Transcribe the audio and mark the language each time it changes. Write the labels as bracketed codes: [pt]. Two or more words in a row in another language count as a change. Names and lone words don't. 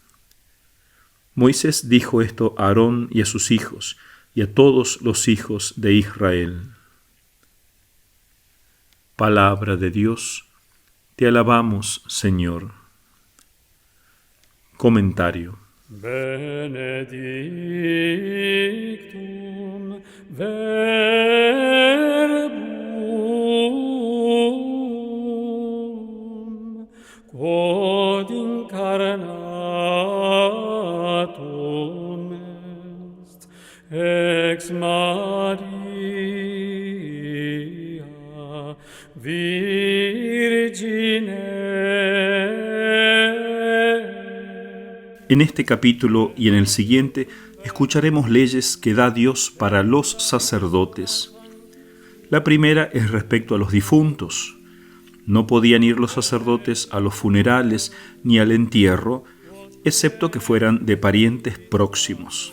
[es] Moisés dijo esto a Aarón y a sus hijos, y a todos los hijos de Israel. Palabra de Dios. Te alabamos, Señor. Comentario. [la] Benedictum verbum quod incarnatum est ex Maria Virgine. [es] En este capítulo y en el siguiente escucharemos leyes que da Dios para los sacerdotes. La primera es respecto a los difuntos. No podían ir los sacerdotes a los funerales ni al entierro, excepto que fueran de parientes próximos.